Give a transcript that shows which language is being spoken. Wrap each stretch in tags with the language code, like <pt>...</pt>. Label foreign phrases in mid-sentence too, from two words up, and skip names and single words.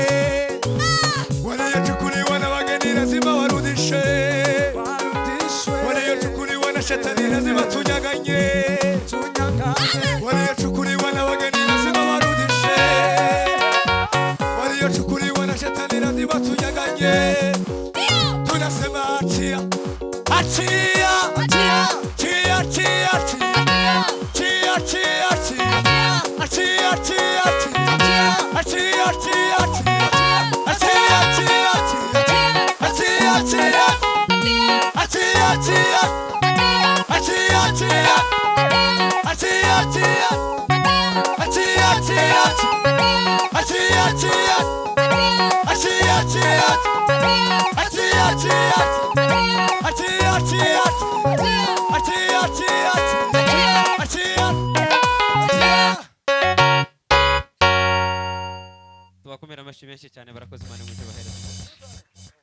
<sw>Waliochukuliwa na wageni lazima warudishe. Waliochukuliwa na shetani lazima tunyang'anye. Waliochukuliwa na wageni lazima warudishe. Waliochukuliwa na shetani lazima tunyang'anye. Tunasema achia, achia, chia, chia, chia. Chia, chia, chia. Achia, chia, chia. Achia, chia, chia. Achia, chia, chia. Achia, chia. Achia, chia. Achia, chia. Achia, chia. Achia, chia. Achia, chia. Achia, chia. Achia, chia. Achia, chia. Achia, chia. Achia.</sw> <rw>tuwakomera amashyi menshi cyane, barakoze Imana imwite bahereza.</rw>